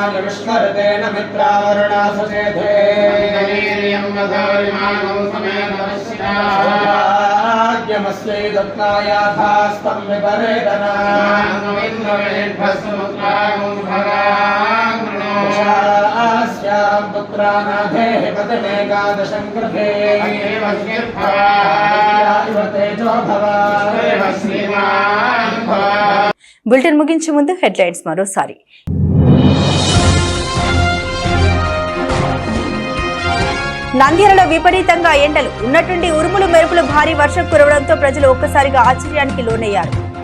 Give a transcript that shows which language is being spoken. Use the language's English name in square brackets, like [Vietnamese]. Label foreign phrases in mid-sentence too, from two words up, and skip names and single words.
[Sanskrit] पुष्करतेन मित्रावरुणा सचेते भाग्यमस्यै दत्तायाथास्तं विपरेदना अस्यां पुत्रानाथेः पतिमेकादशं कृते तेजो भव [Telugu] బులెటిన్ ముగించే ముందు హెడ్లైన్స్ మరోసారి. నంద్యాలలో విపరీతంగా ఎండలు, ఉన్నట్టుండి ఉరుములు మెరుపులు భారీ వర్షం కురవడంతో ప్రజలు ఒక్కసారిగా ఆశ్చర్యానికి లోనయ్యారు.